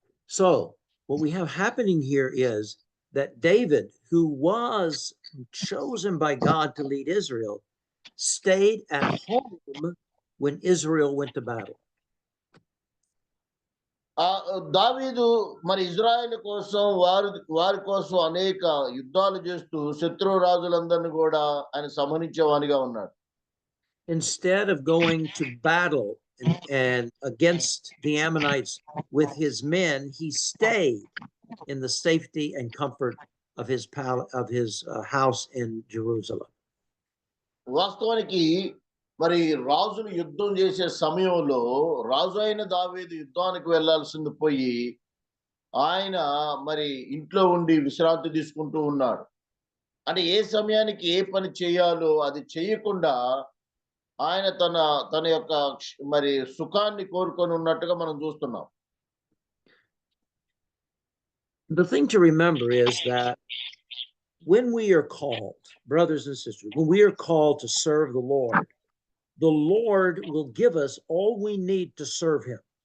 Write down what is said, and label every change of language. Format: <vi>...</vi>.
<en>So what we have happening here is that David, who was chosen by God to lead Israel, stayed at home when Israel went to battle.</en> <te>దావీదు మరి Israel కోసం వారి కోసం అనేక యుద్ధాలు చేస్తూ శత్రు రాజులందరినీ కూడా ఆయన సంహరించేవానిగా ఉన్నాడు.</te> <en>Instead of going to battle and against the Ammonites with his men, he stayed in the safety and comfort of his house in Jerusalem.</en> <te>వాస్తవానికి మరి రాజులు యుద్ధం చేసే సమయంలో రాజు అయిన దావీదు యుద్ధానికి వెళ్లాల్సింది పోయి ఆయన మరి ఇంట్లో ఉండి విశ్రాంతి తీసుకుంటూ ఉన్నాడు. అంటే ఏ సమయానికి ఏ పని చేయాలో అది చేయకుండా ఆయన తన యొక్క మరి సుఖాన్ని కోరుకొని ఉన్నట్టుగా మనం చూస్తున్నాం.</te> <en>The thing to remember is that when we are called, brothers and sisters, when we are called to serve the Lord will give us all we need to serve him.</en>